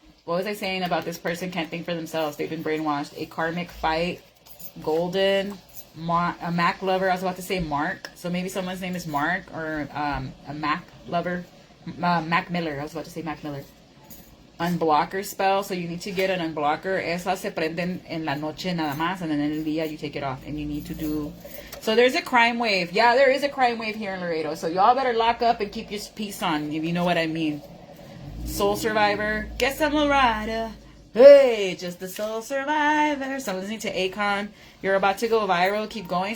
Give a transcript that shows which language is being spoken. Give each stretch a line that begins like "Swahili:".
English: What was I saying about this person can't think for themselves? They've been brainwashed. A karmic fight. Golden. A Mac lover. I was about to say Mark. So maybe someone's name is Mark or a Mac lover. Mac Miller. I was about to say Mac Miller. Unblocker spell. So you need to get an unblocker.
Spanish: Esas se prenden en la noche nada más.
English: And then
Spanish: en el día
English: you take it off. And you need to do... So there's a crime wave. Yeah, there is a crime wave here in Laredo. So y'all better lock up and keep your peace on. If you know what I mean. Soul survivor. Guess I'm a rider. Hey, just a soul survivor. So listening to Akon. You're about to go viral. Keep going.